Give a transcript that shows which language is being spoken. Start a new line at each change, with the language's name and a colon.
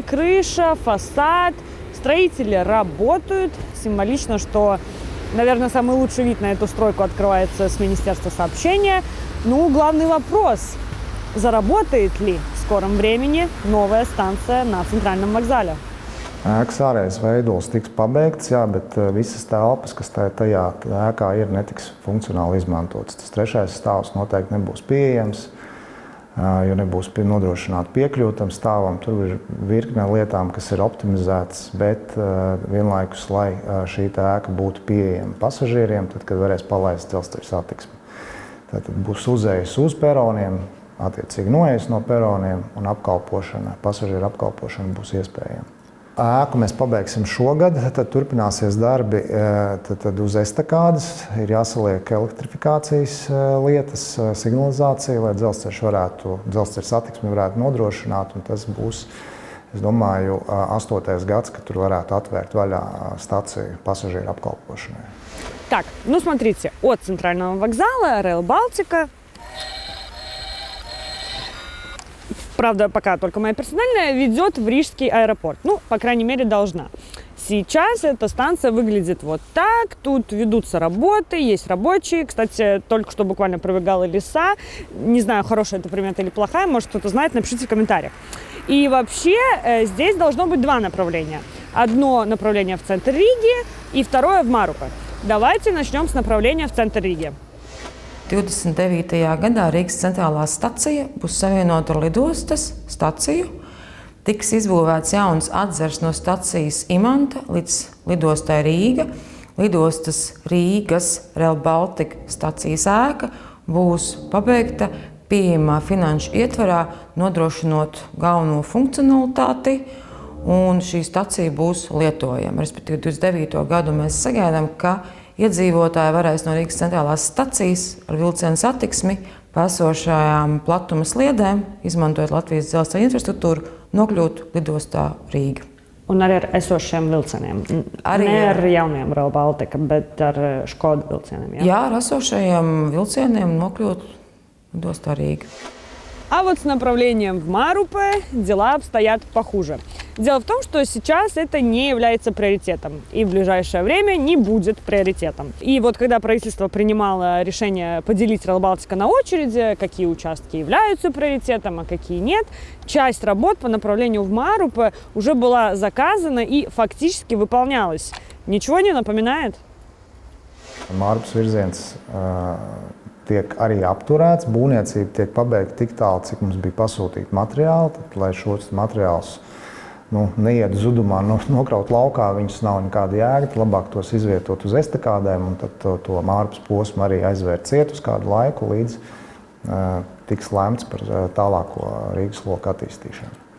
Russian: Крыша, фасад. Строители работают. Символично, что, наверное, самый лучший вид на эту стройку открывается с Министерства сообщения. Главный вопрос – заработает ли в скором времени новая станция на центральном вокзале?
Latvian: Ēkas ārējais veidols tiks pabeigts, jā, bet visas telpas, kas tajā ēkā ir, netiks funkcionāli izmantotas. Tas 3. stāvs noteikti nebūs pieejams, jo nebūs nodrošināta piekļuve tam stāvam. Tur ir virkne lietām, kas ir optimizētas, bet vienlaikus, lai šī ēka būtu pieejama pasažieriem, tad, kad varēs palaist dzelzceļa satiksmi. Tad būs uzējas uz peroniem, attiecīgi noejas no peroniem, un pasažieru apkalpošana būs iespējama. Ēku mēs pabeigsim šogad, tad turpināsies darbi tad uz estakādes. Ir jāsaliek elektrifikācijas lietas, signalizācija, lai dzelzceļa satiksmi varētu nodrošināt. Un tas būs, es domāju, 8. gads, kad tur varētu atvērt vaļā staciju pasažieru apkalpošanai.
Russian: Так, смотрите, от центрального вокзала Rail Baltica, правда, пока только моя персональная, ведет в Рижский аэропорт. По крайней мере, должна. Сейчас эта станция выглядит вот так. Тут ведутся работы, есть рабочие. Кстати, только что буквально пробегала лиса. Не знаю, хорошая это примета или плохая. Может, кто-то знает, напишите в комментариях. И вообще здесь должно быть 2 направления. Одно направление в центр Риги и второе в Марупе. Давайте начнем с направления в центр Риги.
Latvian: 29. gadā Rīgas centrālā stacija būs savienota ar lidostas staciju. Tiks izbūvēts jauns atzars no stacijas Imanta līdz lidostai Rīga. Lidostas Rīgas Rail Baltica stacijas ēka būs pabeigta pieejamā finanšu ietvarā, nodrošinot galveno funkcionalitāti, un šī stacija būs lietojama. Respektīvi, 29. gadu mēs sagaidām, ka iedzīvotāji varēs no Rīgas centrālās stacijas ar vilcienu satiksmi pa esošajām platuma sliedēm, izmantojot Latvijas dzelzceļa infrastruktūru, nokļūt lidostā Rīga. Un arī ar esošiem vilcieniem. Ne ar jauniem Rail Baltica, bet ar Škoda vilcieniem. Jā, ar esošajiem vilcieniem nokļūt lidostā Рīga.
Russian: А вот с направлением в Марупе дела обстоят похуже. Дело в том, что сейчас это не является приоритетом и в ближайшее время не будет приоритетом. И вот когда правительство принимало решение поделить Rail Baltica на очереди, какие участки являются приоритетом, а какие нет, часть работ по направлению в Марупе уже была заказана и фактически выполнялась. Ничего не напоминает?
Latvian: Mārupas virziens tiek arī apturēts. Būvniecība tiek pabeigta tik tālu, cik mums bija pasūtīti materiāli. Tad, lai šos materiālus neiet zudumā, nokraut laukā, viņus nav nekāda jēga. Tad labāk tos izvietot uz estakādēm un tad to Mārupas posmu arī aizvērt ciet uz kādu laiku, līdz tiks lemts par tālāko Rīgas loku attīstīšanu.